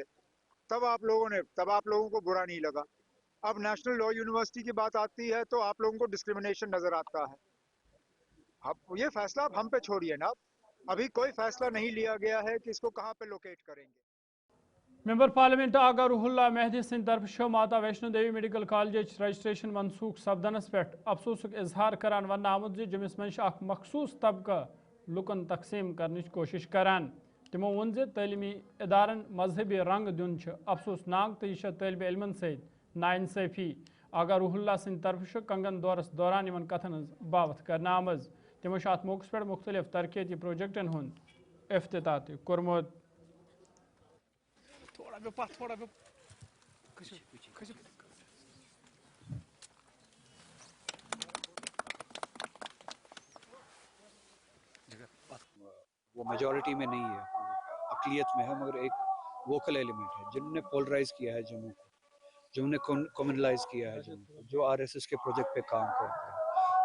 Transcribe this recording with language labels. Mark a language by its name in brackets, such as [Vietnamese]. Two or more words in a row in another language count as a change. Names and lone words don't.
[Hindi] तब आप लोगों को बुरा नहीं लगा। अब नेशनल लॉ यूनिवर्सिटी की बात आती है तो आप लोगों को डिस्क्रिमिनेशन नजर आता है। अब ये फैसला आप हम पे छोड़िए ना, अभी कोई फैसला नहीं लिया गया है कि इसको कहाँ पे लोकेट करेंगे। [Kashmiri] मेंबर पार्लियामेंट आगा रुहुल्ला मेहदी सिंह तरफ माता वैष्णो देवी मेडिकल कॉलेज रजिस्ट्रेशन मनसूख सपदनस पे अफसोसुक इजहार करान वन आमुत जे जमिस मंश अख मखसूस तबका लुकन तकसीम करने कोशिश करान। तमो वोन जे तलीमी इदारन मजहबी रंग दिन अफसोसनाक तो यह तलब इलमन सत नाइंसाफी आगा रुहुल्ला सिंह तरफ कंगन दौरस दौरान इन कथन बावत करना आमज। तमो अत मौके पे मुख्तलिफ तरक्याती प्रोजेक्टन हुंद इफ्तिताह ति कोरमुत। [Hindi] वो मेजॉरिटी में नहीं है, अकलियत में है, मगर एक [English] vocal element [Hindi] है जिन्होंने पोलराइज किया है जम्मू को, जिन्होंने कम्युनलाइज किया है जम्मू को, जो RSS के प्रोजेक्ट पे काम करते हैं।